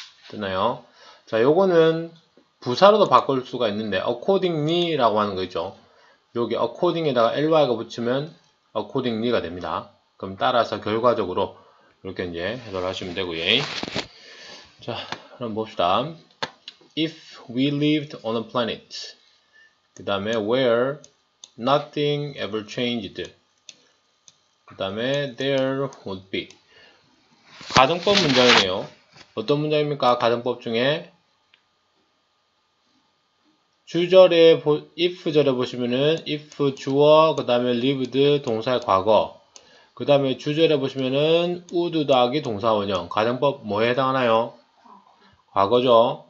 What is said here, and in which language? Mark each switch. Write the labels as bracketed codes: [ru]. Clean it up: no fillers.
[ko] 뜨나요? 자, 요거는 부사로도 바꿀 수가 있는데 accordingly 라고 하는 거 있죠. 여기 according에다가 ly가 붙이면 accordingly가 됩니다. 그럼 따라서 결과적으로 이렇게 이제 해석을 하시면 되고요. 자, 그럼 봅시다. [en] If we lived on a planet, [ko] 그 다음에 [en] where nothing ever changed, 그 다음에 there would be. [ko] 가정법 문장이네요. 어떤 문장입니까? 가정법 중에 주절에 if 절에 보시면은 if 주어 그 다음에 lived 동사의 과거, 그 다음에 주절에 보시면은 would 더하기 동사 원형. 가정법 뭐에 해당하나요? 과거죠.